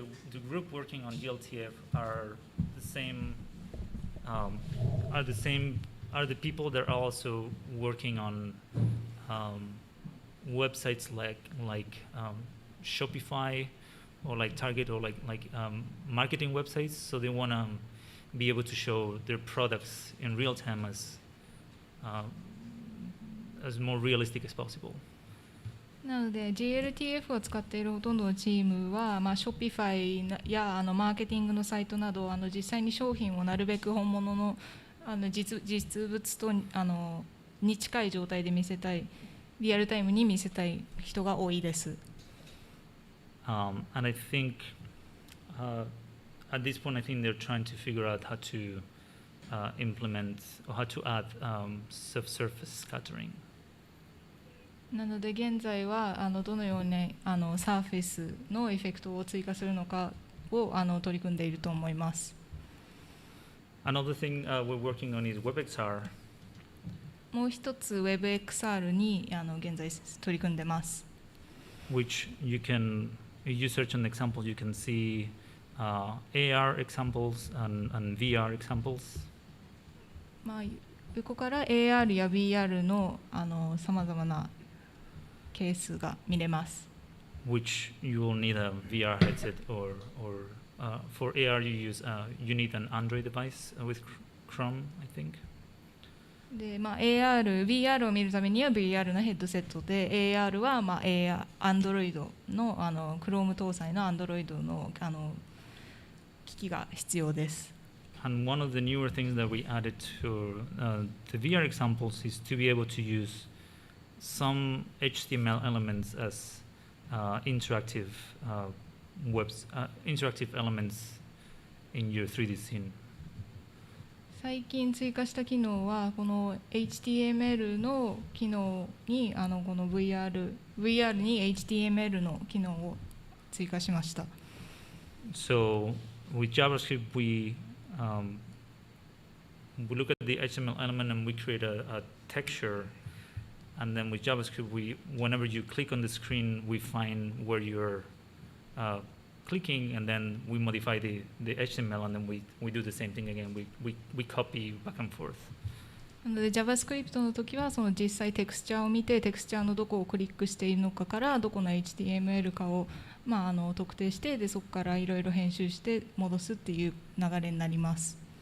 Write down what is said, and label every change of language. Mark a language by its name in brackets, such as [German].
[English] The group working on GLTF are the people that are also working on websites like Shopify or like Target or like marketing websites. So they want to be able to show their products in real time as more realistic as possible. [Japanese] なので GLTF を使っているほとんどのチームは、Shopify やマーケティングのサイトなど実際に商品をなるべく本物の実物とに近い状態で見せたい、リアルタイムに見せたい人が多いです。 [English] And I think at this point, I think they're trying to figure out how to implement or how to add surface scattering. [Japanese] なので現在はどのようにサーフェスのエフェクトを追加するのかを取り組んでいると思います。 [English] Another thing we're working on is WebXR. [Japanese] もう一つ WebXR に現在取り組んでます。 [English] Which if you search an example, you can see AR examples and VR examples. [Japanese] 横から AR や VR のさまざまなケースが見れます。 [English] Which you will need a VR headset or for AR you need an Android device with Chrome, I think. [Japanese] でAR、VR を見るためには VR のヘッドセットで AR はAndroid のChrome 搭載の Android の機器が必要です。 [English] And one of the newer things that we added to the VR examples is to be able to use some HTML elements as interactive elements in your 3D scene. [Japanese] 最近追加した機能はこの HTML の機能にこの VR に HTML の機能を追加しました。 [English] So with JavaScript we look at the HTML element and we create a texture And then with JavaScript, whenever you click on the screen, we find where you're clicking, and then we modify the HTML, and then we do the same thing again. We copy back and forth. [Japanese] なので JavaScript の時はその実際テクスチャーを見てテクスチャーのどこをクリックしているのかからどこの HTML かを、特定してでそこからいろいろ編集して戻すっていう流れになります。